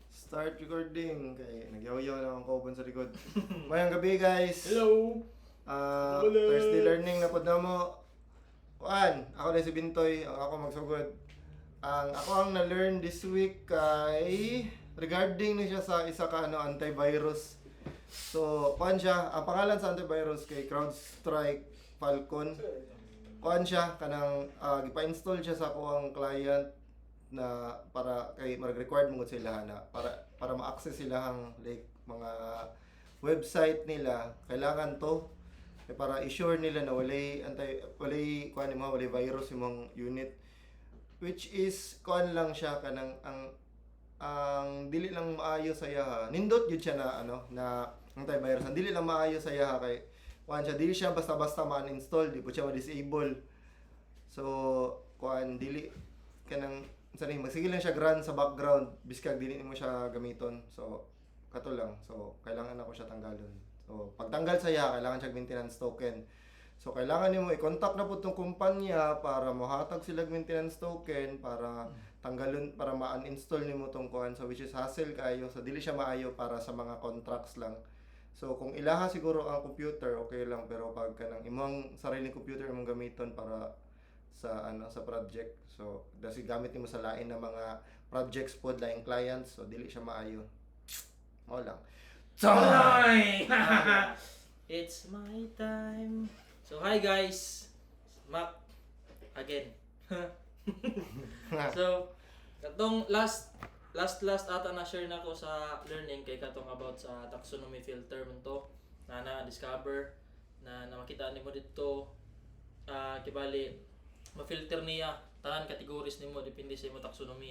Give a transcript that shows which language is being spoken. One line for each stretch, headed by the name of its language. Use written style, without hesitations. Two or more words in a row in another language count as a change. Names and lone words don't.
English: Start recording.
Cebuano: Kaya nagyaw-yaw lang ang kauban sa likod. Mayang gabi guys. Hello!
English: Thursday learning
Cebuano: na pod na mo. Kuan, ako na si Bintoy, ako magsugod. Ako ang na-learn
English: this week
Cebuano: kay regarding ni siya sa isa ka antivirus. So, kuan siya, ang pangalan sa antivirus kay CrowdStrike Falcon. Kuan siya kanang gipa-install siya sa akong client na para kay mag-required mo sila na para ma-access sila ang like mga website nila, kailangan to para i-sure nila na walay kuan mo, walay virus imong unit,
English: which is
Cebuano: kuan lang siya kanang ang dili lang maayo sa iya. Nindot gyud siya na na antivirus. Ang dili lang maayo sa iya kay kuan siya, dili siya basta-basta ma-uninstall, di po siya ma-disable. So kuan dili kanang sige lang siya run sa background biskag dili mo siya gamiton. So kato lang. So kailangan ako siya tanggalon. So pagtanggal sa iya kailangan siya maintenance token. So kailangan nimo i-contact na pud tong kumpanya para mohatag sila maintenance token para tanggalon, para ma-uninstall nimo tong kuan.
English: So which is hassle kayo.
Cebuano: So dili siya maayo para sa mga contracts lang. So kung ilaha siguro ang computer okay lang, pero pag kanang imong sariling computer imong gamiton para sa project, so dasi gamit nimo sa lain na mga projects pod, laing clients, so dili siya maayo. Mo lang.
English: Time! It's my time. So hi guys, Mac again.
Cebuano: So katong last ata na share nako sa learning kay katong about sa
English: taxonomy filter
Cebuano: man to na discover na makita nimo dito kibali ma-filter niya tanan categories nimo depende sa imong taxonomy.